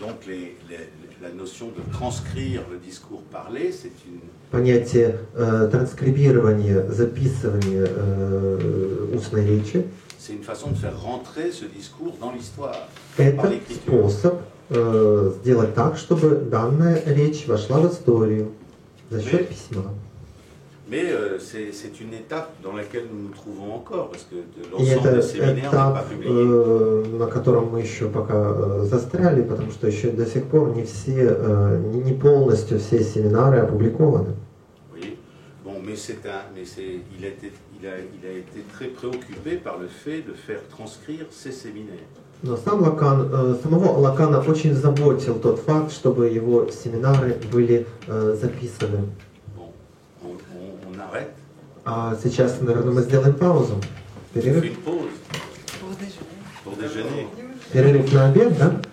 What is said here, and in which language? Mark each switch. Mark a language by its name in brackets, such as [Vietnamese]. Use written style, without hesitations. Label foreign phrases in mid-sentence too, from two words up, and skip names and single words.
[Russian] Понятие транскрибирования, записывания устной речи — это способ сделать так, чтобы данная речь вошла в историю за счет письма. [French] Mais c'est une étape dans laquelle nous nous trouvons encore, parce que l'ensemble des séminaires n'est pas publié. [Russian] На котором мы еще пока застряли, потому что еще до сих пор не полностью все семинары опубликованы. [French] Oui. Bon, mais il a été très préoccupé par le fait de faire transcrire ces séminaires. [Russian] Но самого Лакана очень заботил тот факт, чтобы его семинары были записаны. А сейчас, наверное, мы сделаем паузу. Перерыв. Перерыв на обед, да?